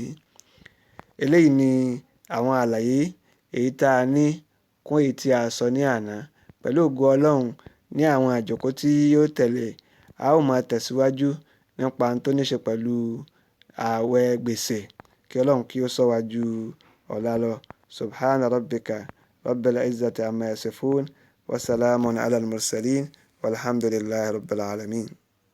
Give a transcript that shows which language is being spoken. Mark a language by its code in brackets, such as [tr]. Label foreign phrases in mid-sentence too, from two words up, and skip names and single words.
[yo] Eléyìí ni àwọn àlàyé èyí tá a ní kún èyí tí a sọ ní àná. Pẹ̀lú ògo Ọlọ́run, ní àwọn àjókòó tí yóò tẹ̀lé, a ó máa tẹ̀síwájú nípa ohun tó ní ṣe pẹ̀lú ààwẹ̀ gbèsè. Kí Ọlọ́run kí ó ṣọ́ wa ju ọ̀la lọ. [ar] سبحان ربك رب العزة عما يصفون وسلام على المرسلين والحمد لله رب العالمين.